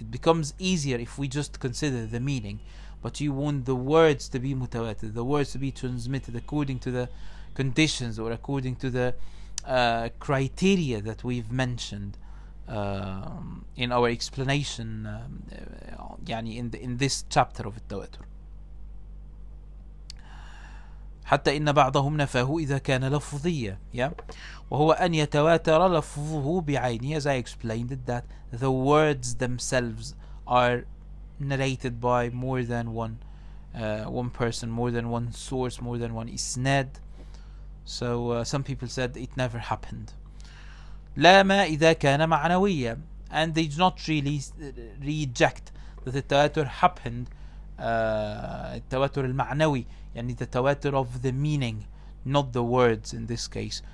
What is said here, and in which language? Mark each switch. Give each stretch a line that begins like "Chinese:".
English: It becomes easier if we just consider the meaning, but you want the words to be mutawatir, the words to be transmitted according to the conditions or according to the criteria that we've mentioned in our explanation يعني in this chapter of التواتر.
Arabic: حتى إن بعضهم نفاه إذا كان لفظيا.
English: Yeah?
Arabic: وهو أن يتواتر لفظه بعينه,
English: as I explained it, that the words themselves are narrated by more than one person, more than one source, more than one isnad. So some people said it never happened.
Arabic: لا ما إذا كان معنويا,
English: and they do not really reject that the tawatur happened, التواتر المعنوي, يعني the tawatur of the meaning, not the words in this case.